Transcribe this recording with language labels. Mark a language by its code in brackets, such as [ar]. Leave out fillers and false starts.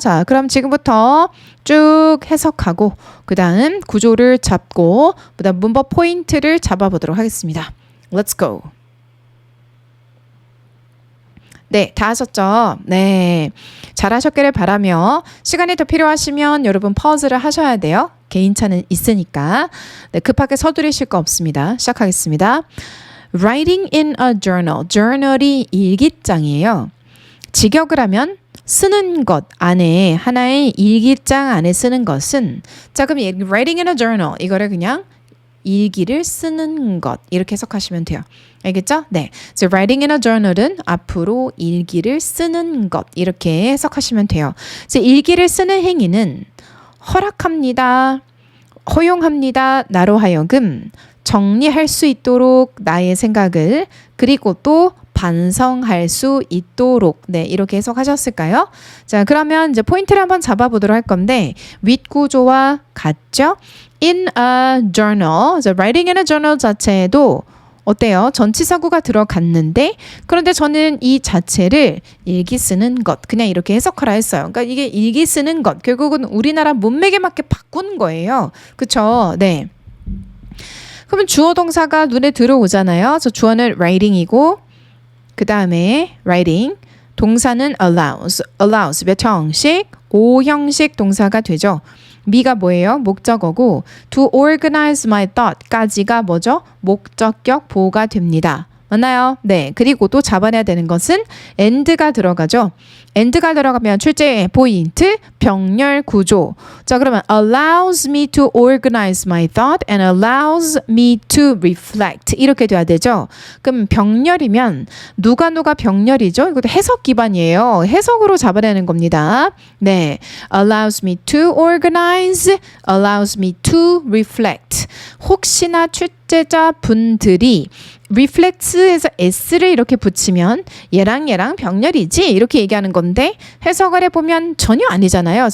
[ko] 자, 그럼 지금부터 쭉 해석하고 그 다음 구조를 잡고 그 다음 문법 포인트를 잡아보도록 하겠습니다. [en] Let's go. [ko] 네, 다 하셨죠? 네, 잘하셨기를 바라며 시간이 더 필요하시면 여러분 퍼즐을 하셔야 돼요. 개인차는 있으니까. 네, 급하게 서두르실 거 없습니다. 시작하겠습니다. [en] Writing in a journal. journal이 [ko] 일기장이에요. 직역을 하면 쓰는 것 안에 하나의 일기장 안에 쓰는 것은 자 그럼 [en] writing in a journal [ko] 이거를 그냥 일기를 쓰는 것 이렇게 해석하시면 돼요. 알겠죠? 네. [en] So writing in a journal [ko] 은 앞으로 일기를 쓰는 것 이렇게 해석하시면 돼요. 그래서 일기를 쓰는 행위는 허락합니다. 허용합니다. 나로 하여금 정리할 수 있도록 나의 생각을 그리고 또 반성할 수 있도록 네 이렇게 해석하셨을까요? 자 그러면 이제 포인트를 한번 잡아보도록 할 건데 윗구조와 같죠? [en] In a journal, so writing in a journal [ko] 자체도 어때요? 전치사구가 들어갔는데 그런데 저는 이 자체를 일기 쓰는 것 그냥 이렇게 해석하라 했어요. 그러니까 이게 일기 쓰는 것 결국은 우리나라 문맥에 맞게 바꾼 거예요. 그쵸? 네. 그러면 주어 동사가 눈에 들어오잖아요. 저 주어는 writing이고 그 다음에 writing 동사는 allows 몇 형식? 5형식 동사가 되죠. 미가 뭐예요? 목적어고 [en] to organize my thought [ko] 까지가 뭐죠? 목적격 보호가 됩니다. 맞나요? 네. 그리고 또 잡아내야 되는 것은 and가 들어가죠. and가 들어가면 출제 포인트 병렬 구조. 자 그러면 [en] allows me to organize my thought and allows me to reflect [ko] 이렇게 돼야 되죠. 그럼 병렬이면 누가 병렬이죠? 이것도 해석 기반이에요. 해석으로 잡아내는 겁니다. [en] 네. allows me to organize, allows me to reflect. [ko] 혹시나 출제자 분들이 reflects에서 s를 이렇게 붙이면 얘랑 병렬이지 이렇게 얘기하는 건데 해석을 해보면 전혀 아니잖아요.